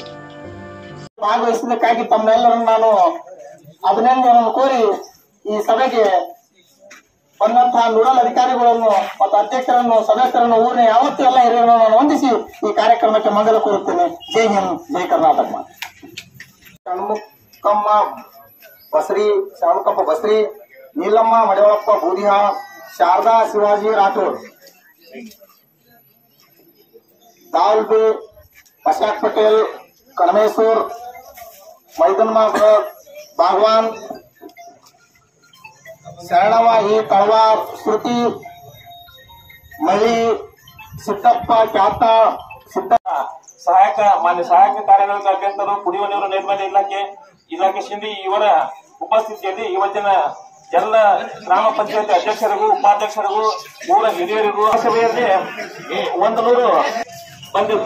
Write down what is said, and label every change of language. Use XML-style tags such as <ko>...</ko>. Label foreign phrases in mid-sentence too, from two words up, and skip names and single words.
<kn>ಭಾಗವಹಿಸಿದ್ದಕ್ಕಾಗಿ ತಮ್ಮೆಲ್ಲರನ್ನು ನಾನು ಅಭಿನಂದನೆಯನ್ನು ಕೋರಿ ಈ ಸಭೆಗೆ ಬಂದಂತಹ ನೋಡಲ್ ಅಧಿಕಾರಿಗಳನ್ನು ಮತ್ತು ಅಧ್ಯಕ್ಷರನ್ನು, ಸದಸ್ಯರನ್ನು, ಊರಿನ ಯಾವತ್ತೂ ಎಲ್ಲ ಹಿರಿಯರನ್ನು ನಾನು ವಂದಿಸಿ ಈ ಕಾರ್ಯಕ್ರಮಕ್ಕೆ ಮಂಗಲ ಕೋರುತ್ತೇನೆ. ಜೈ ಹಿಂದ್, ಜೈ ಕರ್ನಾಟಕ. ಷಣ್ಮುಖಪ್ಪ ಬಸ್ರಿ, ನೀಲಮ್ಮ ಮಡಿವಾಳಪ್ಪ ಬೂದಿಹಾ, ಶಾರದಾ ಶಿವಾಜಿ ರಾಠೋಡ್, दावलबे, अशोक पटेल, कणमेश्वर, मैदनमा बागवान, शरणवाही तळवार, श्रुति मळी, सिद्धप्ಪ ಕ್ಯಾತಾ, ಮಾನ್ಯ ಸಹಾಯಕ ಕಾರ್ಯನಿರ್ವಾಹಕ ಅಧ್ಯಕ್ಷರು, ಕುಡಿಯುವ ನೀರು ನೈರ್ಮಲ್ಯ ಇಲಾಖೆ ಸಿಂಧಿ ಇವರ ಉಪಸ್ಥಿತಿಯಲ್ಲಿ ಇವತ್ತಿನ ಎಲ್ಲ ಗ್ರಾಮ ಪಂಚಾಯತ್ ಅಧ್ಯಕ್ಷರಿಗೂ, ಉಪಾಧ್ಯಕ್ಷರಿಗೂ, ಊರ ಹಿರಿಯರಿಗೂ ಸಭೆಯಲ್ಲಿ 100 ಬಂದಿದ್ದು.</kn>